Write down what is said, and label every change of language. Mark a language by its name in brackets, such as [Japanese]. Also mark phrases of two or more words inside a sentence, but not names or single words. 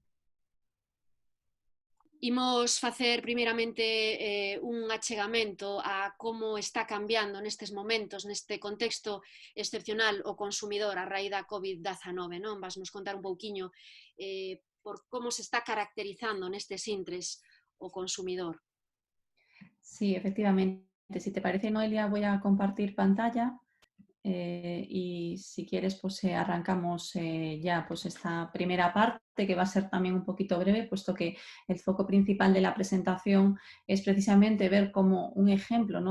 [Galician] Imos facer primeiramente un achegamento a como está cambiando nestes momentos, neste contexto excepcional o consumidor a raíz da COVID-19, non? Vasnos contar un pouquiño por como se está caracterizando nestes intres o consumidor. [Spanish] Sí, efectivamente. Si te parece, Noelia, voy a compartir pantalla y si quieres, pues arrancamos ya pues esta primera parte que va a ser también un poquito breve, puesto que el foco principal de la presentación es precisamente ver como un ejemplo, ¿no?